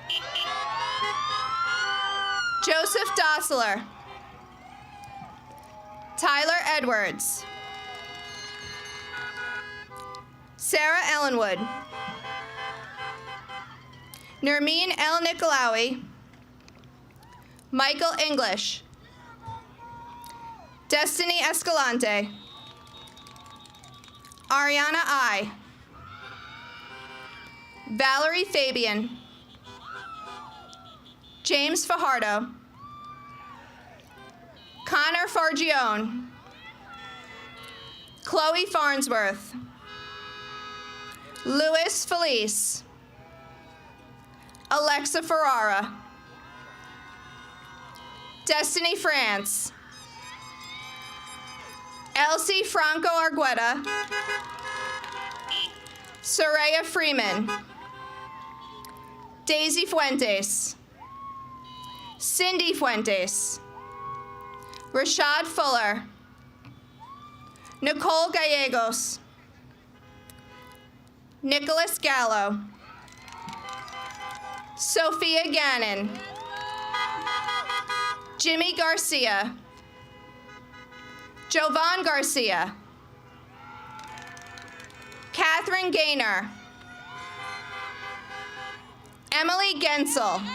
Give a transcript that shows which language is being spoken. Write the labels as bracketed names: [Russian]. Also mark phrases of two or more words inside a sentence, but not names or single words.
[English] Joseph Dossler. Tyler Edwards. Sarah Ellenwood. Nermeen El Nicolawi. Michael English. Destiny Escalante. Ariana I. Valerie Fabian. James Fajardo. Connor Fargione. Chloe Farnsworth. Louis Felice. Alexa Ferrara. Destiny France. Elsie Franco Argueta. Soraya Freeman. Daisy Fuentes. Cindy Fuentes. Rashad Fuller. Nicole Gallegos. Nicholas Gallo. Sophia Gannon. Jimmy Garcia. Jovan Garcia. Catherine Gaynor. Emily Gensel.